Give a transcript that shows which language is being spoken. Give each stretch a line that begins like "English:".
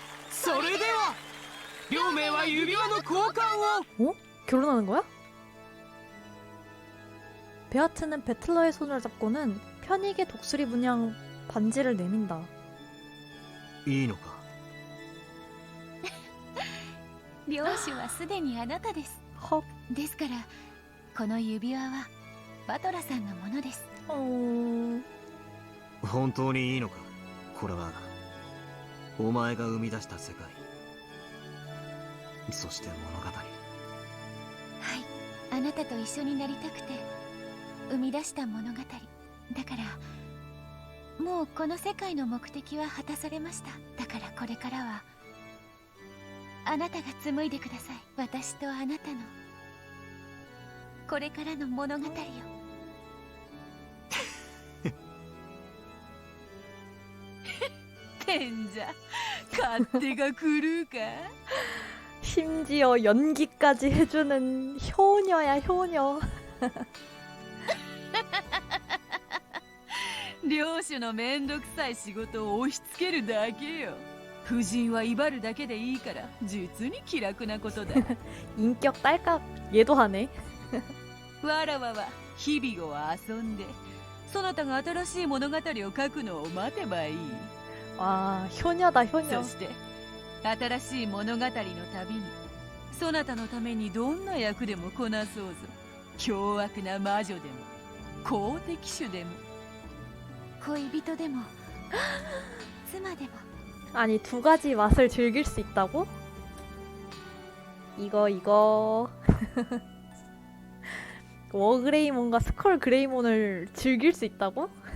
Japanese: それでは両名は指輪の交換を。
Korean: 어? 결혼하는 거야? 베아트는 배틀러의 손을 잡고는 편익의 독수리 문양 반지를 내민다.
Japanese: いいのか領主はすでにあなたです。 헉. ですからこの指輪はバトラさんのものです。本当にいいのかこれはお前が生み出した世界そして物語。はい、あなたと一緒になりたくて生み出した物語だからもうこの世界の目的は果たされました。だからこれからはあなたが紡いでください。私とあなたのこれからの物語を。賢者勝手が狂うか。
Korean: 심지어 연기까지 해주는 효녀야 효녀.
Japanese: 領主のめんどくさい仕事を押し付けるだけよ。夫人は威張るだけでいいから実に気楽なことだ
Korean: 인격 딸깍 얘도 하네.
Japanese: わらわは日々を遊んでそなたが新しい物語を書くのを待てばいい
Korean: 와 효녀다 효녀.
Japanese: そして新しい物語のたびにそなたのためにどんな役でもこなそうぞ凶悪な魔女でも好敵手でも恋人でも妻でも
Korean: 아니 두 가지 맛을 즐길 수 있다고? 이거 워그레이몬과 스컬 그레이몬을 즐길 수 있다고?